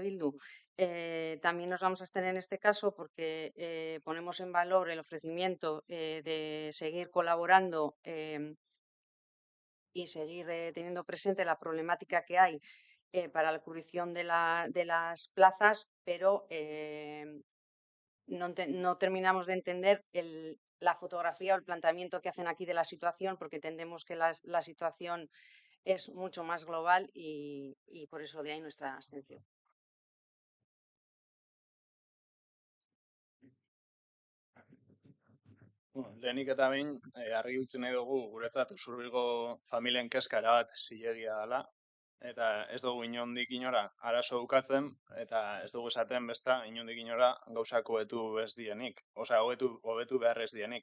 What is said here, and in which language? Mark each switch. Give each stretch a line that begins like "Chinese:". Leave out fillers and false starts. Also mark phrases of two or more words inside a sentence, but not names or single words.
Spanish: Bildu, también nos vamos a abstener en este caso porque ponemos en valor el ofrecimiento de seguir colaborando y seguir teniendo presente la problemática que hay para la cubrición de las plazas, pero no terminamos de entender la fotografía o el planteamiento que hacen aquí de la situación, porque entendemos que la situación es mucho más global y por eso de ahí nuestra abstención.
Basque: Lehenik eta behin, argi utzi nahi dugu guretzat Usurbilgo familien kezka erabat zilegia dela, eta ez dugu inondik inora arazo ukatzen, eta ez dugu esaten besta inondik inora gauzak hobetu ez dienik, osea, hobetu behar ez dienik.